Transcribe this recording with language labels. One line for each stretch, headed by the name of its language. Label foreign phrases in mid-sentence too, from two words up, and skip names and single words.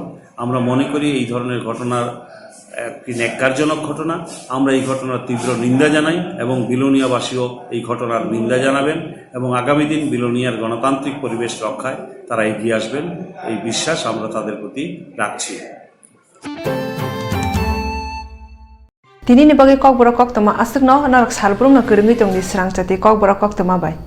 Bangla: আমরা মনে করি এই ধরনের ঘটনার একটি ন্যাক্কারজনক ঘটনা। আমরা এই ঘটনার তীব্র নিন্দা জানাই এবং বিলোনিয়াবাসীও এই ঘটনার নিন্দা জানাবেন এবং আগামী দিন বিলোনিয়ার গণতান্ত্রিক পরিবেশ রক্ষায় তারা এগিয়ে আসবেন, এই বিশ্বাস আমরা তাদের প্রতি রাখছি।
Kok Borok: Dini ni bagi Kokborok Koktwma asuk no narak salbrung na kerungi tong di Swrangchati Kokborok Koktwma bai.